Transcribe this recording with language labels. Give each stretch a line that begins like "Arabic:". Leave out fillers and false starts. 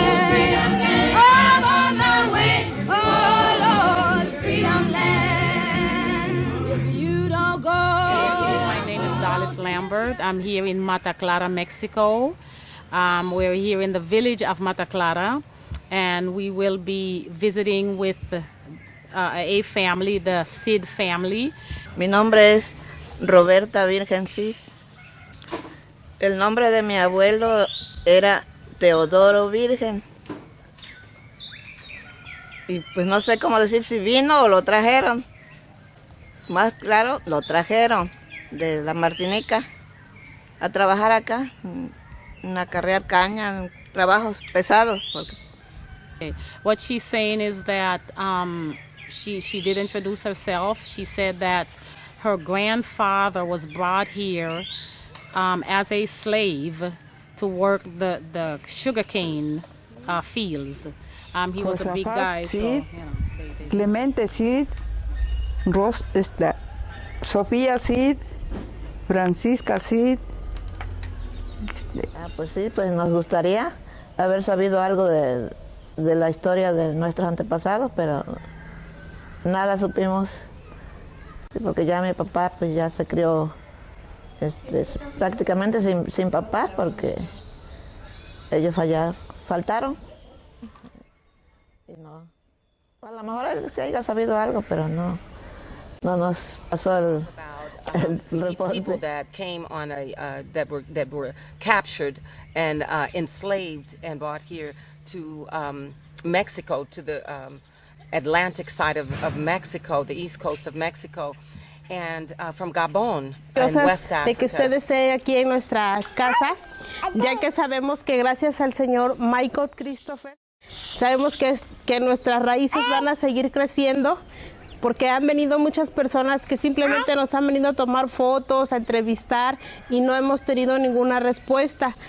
English: To freedom land. I'm on my way. Oh Lord, freedom land. If you don't go. My name is Dallas Lambert. I'm here in Mata Clara, Mexico. We're here in the village of Mata Clara, and we will be visiting with a family, the Sid family.
Spanish: Mi nombre es Roberta Virgen Cis. El nombre de mi abuelo era Teodoro Virgen. Y pues no sé cómo decir si vino o lo trajeron. Más claro, lo trajeron de la Martinica a trabajar acá, a carrear caña, trabajos pesados.
English: Okay. What she's saying is that she did introduce herself. She said that her grandfather was brought here as a slave to work the sugarcane fields. He was a big guy. So, you know, Clemente Cid, Sofía Cid, Francisca Cid.
Spanish: Pues sí, pues nos gustaría haber sabido algo de la historia de nuestros antepasados, pero nada supimos. Sí, porque ya mi papá pues ya se crió prácticamente sin papá, porque ellos faltaron. Y no, a lo mejor él sí haya sabido algo, pero no nos pasó el reporte.
English: People that came on that were captured and enslaved and brought here to Mexico, to the Atlantic side of Mexico, the east coast of Mexico, and from Gabon and West Africa.
Spanish: De que usted esté aquí en nuestra casa, ya que sabemos que gracias al señor Michael Christopher, sabemos que nuestras raíces van a seguir creciendo, porque han venido muchas personas que simplemente nos han venido a tomar fotos, a entrevistar y no hemos tenido ninguna respuesta.